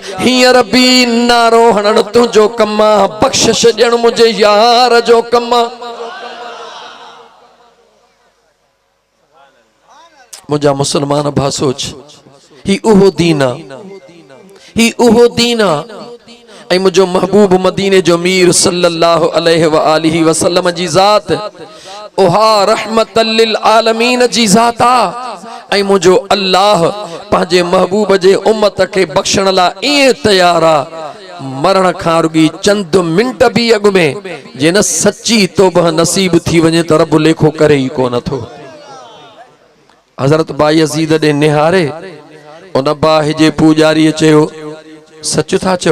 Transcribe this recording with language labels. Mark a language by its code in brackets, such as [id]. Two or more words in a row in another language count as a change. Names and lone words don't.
[sd] हींअर भी नारो हणण तुंहिंजो कम आ, बख़्शिश ॾियण मुंहिंजे यार जो कम आ। मुझा मुसलमान भा सोच, ही उहो दीन आ, ही उहो दीन आ। ऐं मुझो महबूब मदीने जो मीर [ar] صلى الله عليه وآله وسلم [sd] जी ज़ात उहा [ar] رحمة للعالمين [sd] जी ज़ात आ। ऐं मुझो अल्लाह पंहिंजे महबूब जे उम्मत के बख्शण ला ईअं तैयार आ, मरण खां रुॻी चंद मिंट भी अॻु में जे न सच्ची तौबह नसीब थी वञे त रब लेखो करे ई कोन थो। हज़रत बायज़ीद ॾे निहारे उन बाहि जे पूजारीअ चयो, सच था चओ?